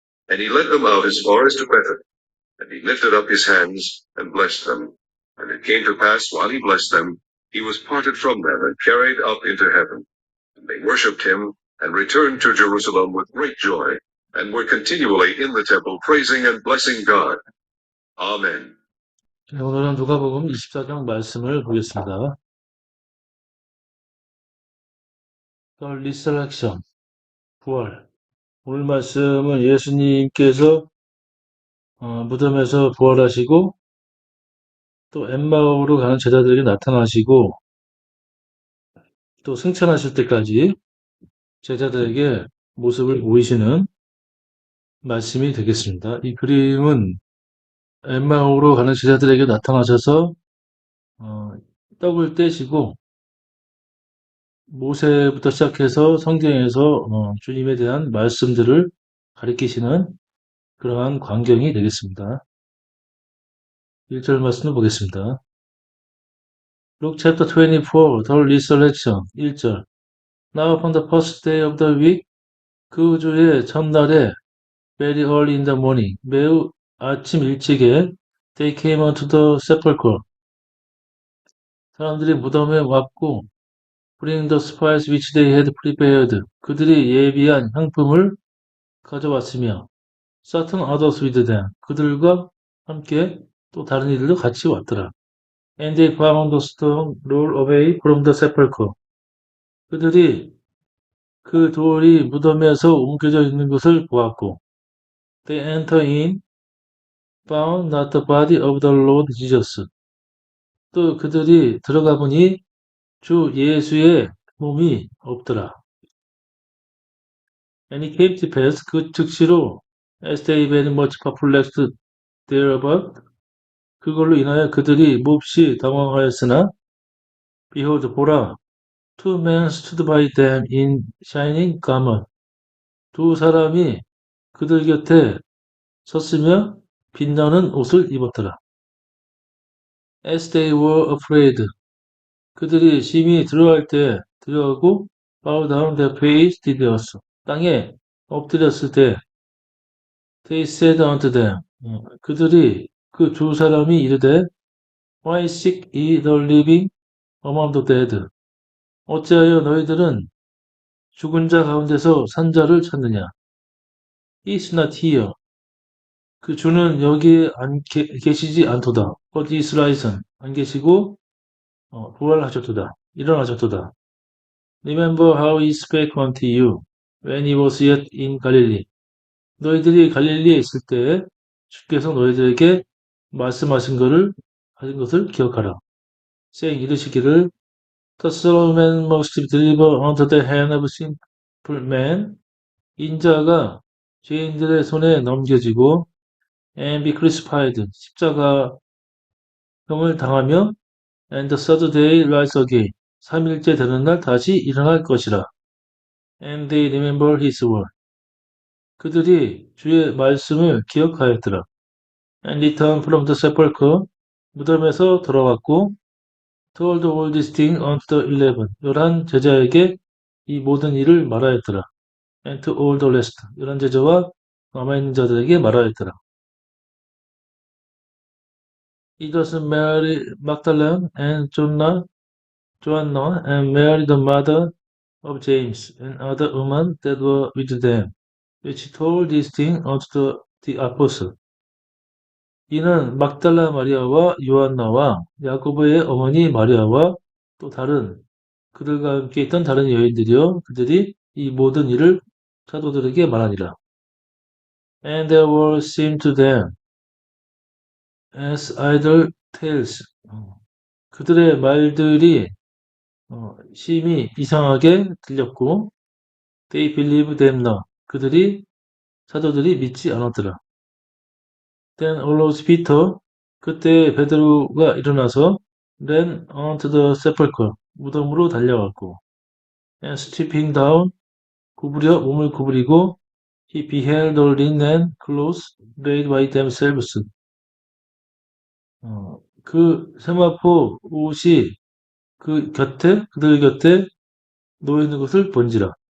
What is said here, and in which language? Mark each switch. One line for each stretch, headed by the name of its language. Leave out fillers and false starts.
English: And he led them out as far as to Bethany. And he lifted up his hands, and blessed them. And it came to pass, while he blessed them, he was parted from them, and carried up into heaven. And they worshipped him, and returned to Jerusalem with great joy, and were continually in the temple praising and blessing God. Amen.
Korean: 네, 오늘은 누가복음 24장 말씀을 보겠습니다.
English: The Resurrection, 부활.
Korean: 오늘 말씀은 예수님께서 무덤에서 부활하시고 또 엠마오로 가는 제자들에게 나타나시고 또 승천하실 때까지 제자들에게 모습을 보이시는 말씀이 되겠습니다. 이 그림은 엠마오로 가는 제자들에게 나타나셔서 떡을 떼시고 모세부터 시작해서 성경에서 주님에 대한 말씀들을 가리키시는 그러한 광경이 되겠습니다. 1절 말씀을 보겠습니다.
English: Luke chapter 24, the resurrection. 1절. Now upon the first day of the week,
Korean: 그 주의 첫날에,
English: very early in the morning,
Korean: 매우 아침 일찍에,
English: they came unto the sepulchre.
Korean: 사람들이 무덤에 왔고,
English: bring the spice which they had prepared.
Korean: 그들이 예비한 향품을 가져왔으며,
English: certain others with them.
Korean: 그들과 함께 또 다른 이들도 같이 왔더라.
English: And they found the stone rolled away from the sepulchre.
Korean: 그들이 그 돌이 무덤에서 옮겨져 있는 것을 보았고,
English: they enter in, found not the body of the Lord Jesus.
Korean: 또 그들이 들어가 보니 주 예수의 몸이 없더라.
English: And it came to pass,
Korean: 그 즉시로,
English: as they very much perplexed thereabout,
Korean: 그걸로 인하여 그들이 몹시 당황하였으나,
English: behold,
Korean: 보라,
English: two men stood by them in shining garment.
Korean: 두 사람이 그들 곁에 섰으며 빛나는 옷을 입었더라.
English: As they were afraid.
Korean: 그들이 심히 두려워할 때 두려워하고
English: bow down their face
Korean: 디디었어. 땅에 엎드렸을 때
English: they said unto them.
Korean: 그들이 그 두 사람이 이르되
English: Why seek ye the living among the dead?
Korean: 어찌하여 너희들은 죽은 자 가운데서 산 자를 찾느냐?
English: He is not here.
Korean: 그 주는 여기에 계시지 않도다.
English: But is risen.
Korean: 안 계시고 부활하셨도다. 일어나셨도다.
English: Remember how he spake unto you when he was yet in Galilee.
Korean: 너희들이 갈릴리에 있을 때 주께서 너희들에게 말씀하신 하신 것을 기억하라.
English: saying
Korean: 이르시기를
English: The Son of Man must be delivered unto the hand of sinful men.
Korean: 인자가 죄인들의 손에 넘겨지고
English: and be crucified.
Korean: 십자가형을 당하며
English: and the third day rise again.
Korean: 3일째 되는 날 다시 일어날 것이라.
English: And they remember his word.
Korean: 그들이 주의 말씀을 기억하였더라.
English: And returned from the sepulchre.
Korean: 무덤에서 돌아왔고
English: told all these things unto the
Korean: 11 제자에게 이 모든 일을 말하였더라.
English: And to all the rest.
Korean: 11 제자와 남아있는 자들에게 말하였더라.
English: It was Mary Magdalene and Joanna and Mary the mother of James and other women that were with them, which told these things unto the apostles.
Korean: 이는 막달라 마리아와 요한나와 야고보의 어머니 마리아와 또 다른 그들과 함께 있던 다른 여인들이요 그들이 이 모든 일을 사도들에게 말하니라.
English: And there were seemed to them as idle tales.
Korean: 그들의 말들이 심히 이상하게 들렸고
English: they believed them not.
Korean: 사도들이 믿지 않았더라.
English: Then arose Peter.
Korean: 그때 베드로가 일어나서
English: ran onto the sepulchre.
Korean: 무덤으로 달려갔고.
English: And stooping down,
Korean: 구부려 몸을 구부리고
English: he beheld the linen clothes laid by themselves.
Korean: 그 세마포 옷이 그들 곁에 놓여 있는 것을 본지라.